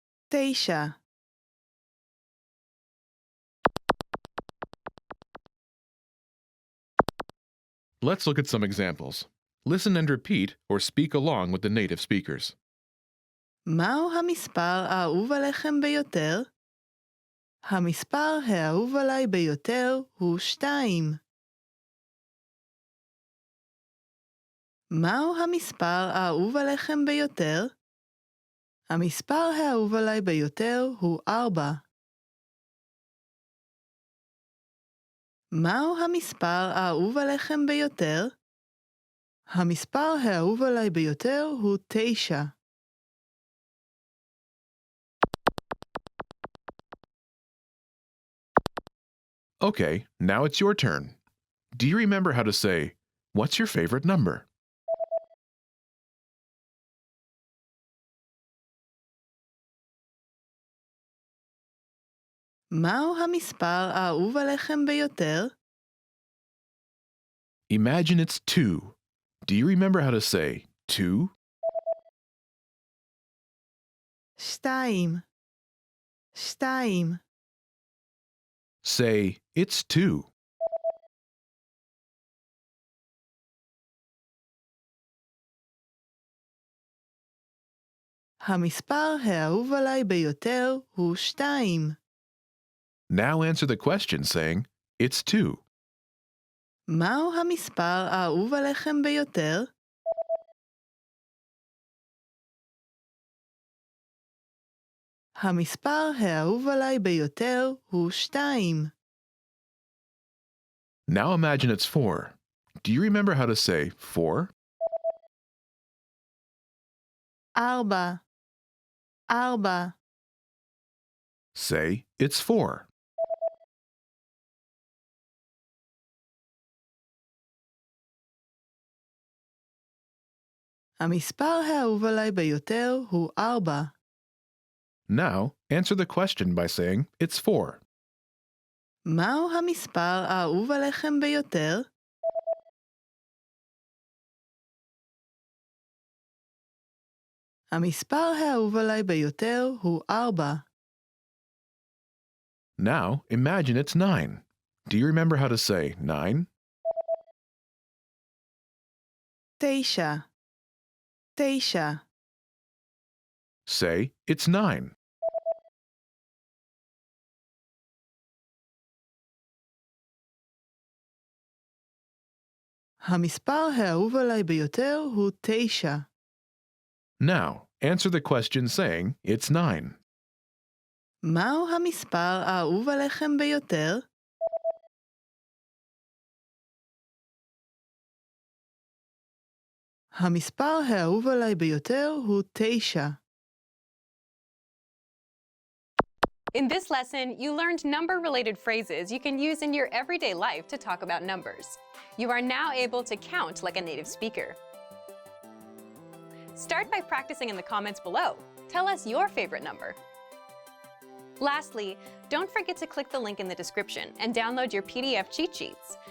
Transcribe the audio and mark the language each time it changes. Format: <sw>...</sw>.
<en>9. Let's look at some examples. Listen and repeat or speak along with the native speakers.</en> <he>מהו המספר האהוב עליכם ביותר? המספר האהוב עליי ביותר הוא 2. מהו המספר האהוב עליכם ביותר? המספר האהוב עליי ביותר הוא 4. מהו המספר האהוב עליכם ביותר? המספר האהוב עליי ביותר הוא 9.</he> <en>Okay, now it's your turn. Do you remember how to say, "What's your favorite number?"</en> <he>מהו המספר האהוב עליכם ביותר?</he> <en>Imagine it's 2. Do you remember how to say 2? 2. 2. Say, "It's 2."</en> <he>המספר האהוב עליי ביותר הוא 2.</he> <en>Now answer the question saying, "It's 2."</en> <he>מהו המספר האהוב עליכם ביותר? המספר האהוב עליי ביותר הוא 2.</he> <en>Now imagine it's 4. Do you remember how to say 4? 4. 4. Say, "It's 4."</en> <he>המספר האהוב עליי ביותר הוא 4.</he> <en>Now answer the question by saying, "It's 4."</en> <he>מהו המספר האהוב עליכם ביותר? המספר האהוב עליי ביותר הוא 4.</he> <en>Now imagine it's 9. Do you remember how to say 9? 9. 9. Say, "It's 9."</en> <he>המספר האהוב עליי ביותר הוא 9.</he> <en>Now answer the question saying, "It's 9."</en> <he>מהו המספר האהוב עליכם ביותר? המספר האהוב עליי ביותר הוא 9.</he> <en>In this lesson, you learned number-related phrases you can use in your everyday life to talk about numbers. You are now able to count like a native speaker. Start by practicing in the comments below. Tell us your favorite number. Lastly, don't forget to click the link in the description and download your PDF cheat sheets.</en>